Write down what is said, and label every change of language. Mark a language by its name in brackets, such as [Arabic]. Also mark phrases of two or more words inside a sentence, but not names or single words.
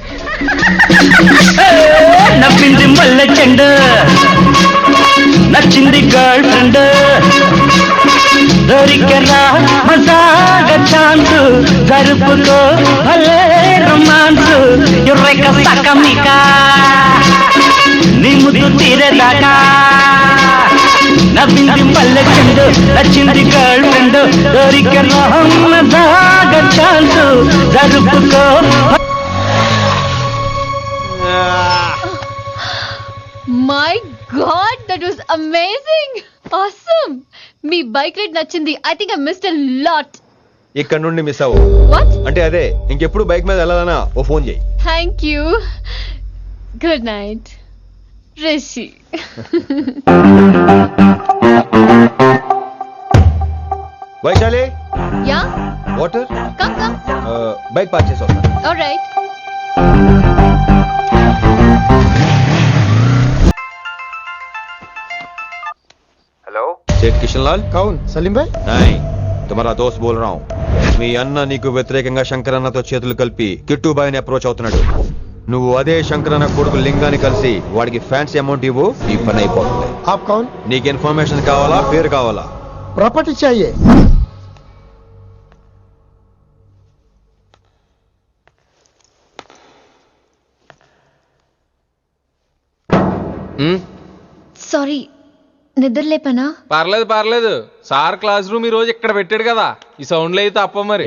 [Telugu] నవ్వింది మల్లె చెండు, నచ్చింది [English] girl friend, [Telugu] దొరికనా మజాగ ఛాన్స్, జరుపుకో భలే రొమాన్స్, ఎర్రెక సకమిక నీ ముద్దు తీరేదాకా. నవ్వింది మల్లె చెండు, నచ్చింది [English] girl friend, [Telugu] దొరికనా మజాగ ఛాన్స్, జరుపుకో. [English] My God, that was amazing, awesome. [Telugu] మీ బైక్ రైడ్ నచ్చింది. [English] I think I missed a lot. [Telugu] ఇక్కడ నుండి మిస్ అవ్వు. వాట్? అంటే అదే, ఇంకెప్పుడు బైక్ మీద వెళ్ళాలన్నా ఓ ఫోన్ చేయి. [English] Thank you. Good night Rishi. [Telugu] వైశాలి, యా, వాటర్. [English] Come come. [Telugu] బైక్ పార్క్ చేసి వస్తాను. ఆల్రైట్. [Hindi] हेलो, सेठ किशन लाल। कौन सलीम भाई? नहीं, तुम्हारा दोस्त बोल रहा हूँ. [Telugu] మీ అన్న నీకు వ్యతిరేకంగా శంకర్ అన్నతో చేతులు కలిపి కిట్టుబాయిని అప్రోచ్ అవుతున్నాడు. నువ్వు అదే శంకరన్న కొడుకు లింగాన్ని కలిసి వాడికి [English] fancy amount [Telugu] ఇవ్వు, ఈ పని అయిపోతుంది. [Hindi] आप कौन? [Telugu] నీకు ఇన్ఫర్మేషన్ కావాలా, పేరు కావాలా? [Hindi] प्रॉपर्टी चाहिए. [Telugu] సారీ, నిద్ర లేపనా? పర్లేదు పర్లేదు, సార్ [English] class room [Telugu] ఈ రోజు ఇక్కడ పెట్టాడు కదా, ఈ సౌండ్లు అయితే తప్ప మరి